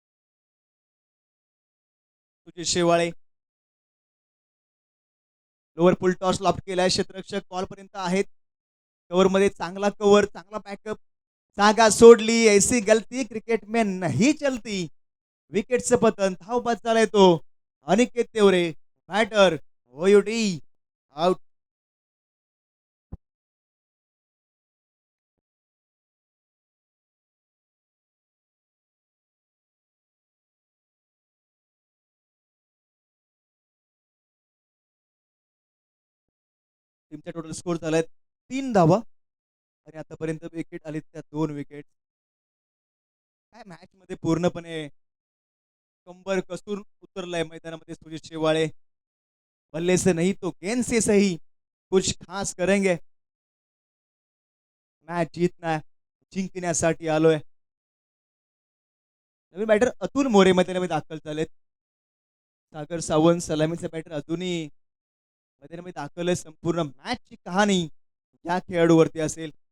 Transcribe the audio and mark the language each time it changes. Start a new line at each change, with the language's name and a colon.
Marathi: तुझे शेवाळे लोअर फुल toss loft केलाय. क्षेत्ररक्षक ball पर्यंत आहेत. कव्हर मध्ये चांगला कव्हर चांगला बॅकअप. जागा सोडली.
Hindi: ऐसी गलती क्रिकेट में नहीं चलती.
Marathi: विकेटचं पतन. धावबाद चालाय तो अनिकेत तेवरे बॅटर ओयुडी आउट. टीमचा टोटल स्कोर झालाय 3 धावा आणि आतापर्यंत विकेट आली त्या 2 विकेट. काय मॅच मध्ये पूर्णपणे कंबर कसून उतरलाय मैदानामध्ये सुजित शेवाळे.
Hindi: बल्ले से नहीं तो गेंद से सही कुछ खास करेंगे.
Marathi: मॅच जिंकना जिंकण्यासाठी आलोय. नवीन बॅटर अतुल मोरे मैदानामध्ये दाखल झालेत. सागर सावंत सलामीचा बॅटर अजूनही मैदानामध्ये दाखल आहे. संपूर्ण मॅचची कहाणी या खेळाडूवरती असेल.